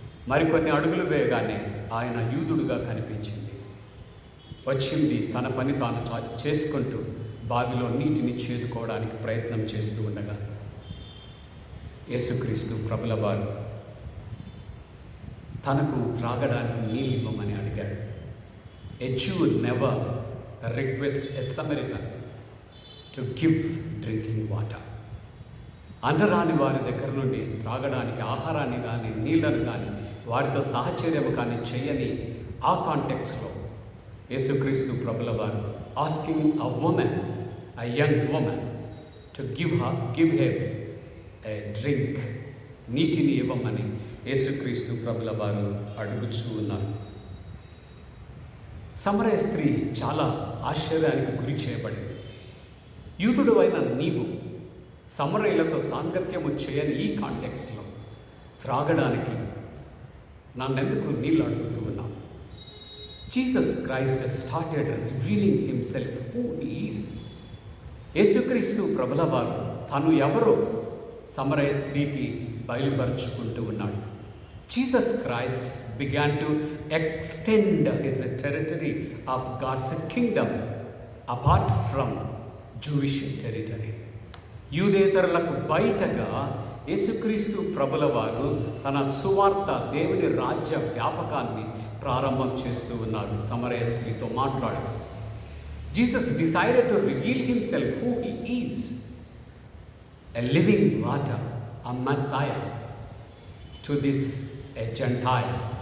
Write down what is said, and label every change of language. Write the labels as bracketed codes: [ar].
[te] మరికొన్ని అడుగులు వేయగానే ఆయన యూదుడుగా కనిపించింది. వచ్చింది తన పని తాను చేసుకుంటూ బావిలో నీటిని చేదుకోవడానికి ప్రయత్నం చేస్తూ ఉండగా యేసుక్రీస్తు ప్రభుల వారు తనకు త్రాగడానికి నీళ్ళు ఇవ్వమని అడిగాడు. [en] A Jew would never request a Samaritan to give drinking water. [te] అంటరాని వారి దగ్గర నుండి త్రాగడానికి ఆహారాన్ని కానీ నీళ్లను కానీ వారితో సహచర్యము కానీ చేయని ఆ కాంటెక్స్లో యేసుక్రీస్తు ప్రభుల వారు [en] asking a woman, a young woman, to give him a drink, [te] నీటిని ఇవ్వమని యేసుక్రీస్తు ప్రభుల వారు అడుగుచూ ఉన్నారు. సమరయ స్త్రీ చాలా ఆశ్చర్యానికి గురి చేయబడింది. యూదుడు అయిన నీవు సమరయులతో సాంగత్యము చేయని ఈ కాంటెక్స్లో త్రాగడానికి నన్నెందుకు నీళ్ళు అడుగుతూ ఉన్నావు? [en] Jesus Christ started revealing himself who he is. [te] యేసుక్రీస్తు ప్రభుల వారు తను ఎవరో సమరయ స్త్రీకి బయలుపరుచుకుంటూ ఉన్నాడు. [en] Jesus Christ began to extend his territory of God's kingdom apart from Jewish territory. [te] యూదేతరులకు బయటగా యేసుక్రీస్తు ప్రభుల వారు తన సువార్త, దేవుని రాజ్య వ్యాపకాన్ని ప్రారంభం చేస్తూ ఉన్నారు. సమరయ స్త్రీతో మాట్లాడుతూ [en] Jesus decided to reveal himself who he is, a living water, a Messiah to this a Gentile.